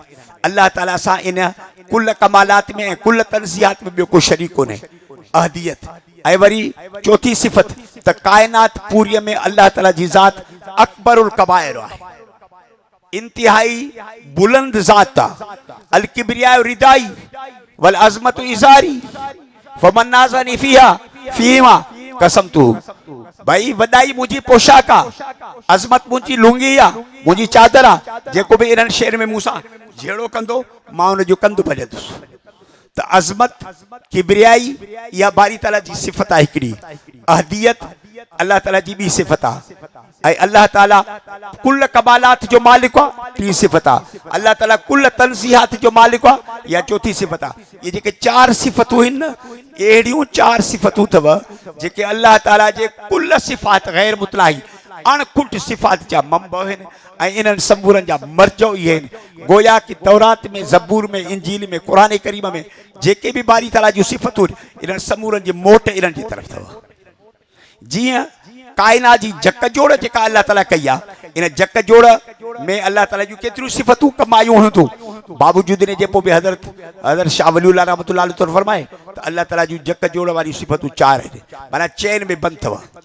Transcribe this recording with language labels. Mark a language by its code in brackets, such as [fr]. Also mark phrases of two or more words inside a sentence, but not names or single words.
[sd] अल्लाह ताला सां इन कुल कमालात में ऐं कुल तनज़ीहात में ॿियो को शरीक कोन्हे, अहदियत। ऐं वरी चौथी सिफ़त त काइनात पूरीअ में अल्लाह ताला जी ज़ात अकबरुल कबाइर आहे, इंतिहाई बुलंद ज़ात आहे। [ar] الكبرياء ردائي والعظمة إزاري فمن نازعني فيها قصمته. [sd] भाई वॾाई मुंहिंजी पोशाक आहे, अज़मत मुंहिंजी लुंगी आहे, मुंहिंजी चादर आहे। जेको बि इन्हनि शहर में मूंसां जहिड़ो कंदो मां उनजो कंधु भॼंदुसि। त अज़मत, किब्रियाई, इहा बारी ताला जी सिफ़त आहे हिकिड़ी। अहदियत अल्लाह ताला जी ॿी सिफ़त आहे। ऐं अल्लाह ताला कुल कमालात जो मालिक आहे, टी सिफ़त आहे। अल्लाह ताला कुल तनज़ीहात जो मालिक आहे, इहा चौथी सिफ़त आहे। इहे जेके चार सिफ़तूं आहिनि न, अहिड़ियूं चार सिफ़तूं अथव जेके अल्लाह ताला जे कुल सिफ़ात गैर मुतलाई अणखुट सिफ़ात जा मंबउ आहिनि। ऐं इन्हनि समूरनि जा मर्जो इहे आहिनि। गोया कि तौरात में, ज़बूर में, इंजील में, क़ुरान करीम में जेके बि बारी ताला जूं सिफ़तूं आहिनि, इन्हनि समूरनि जी मोट इन्हनि जी तरफ़ अथव। जीअं काइनात जी जक जोड़ जेका अल्लाह ताला कई आहे, इन जक जोड़ में अल्लाह ताला जूं केतिरियूं सिफ़तूं कमायूं हूंदियूं, बावजूदि इन जे पोइ बि हज़रत शाह वलीउल्लाह [ar] رحمة الله عليه [sd] तौरु फरमाए त अल्लाह ताला जूं जक जोड़ वारी सिफ़तूं चार आहिनि, माना चैन में बंदि अथव।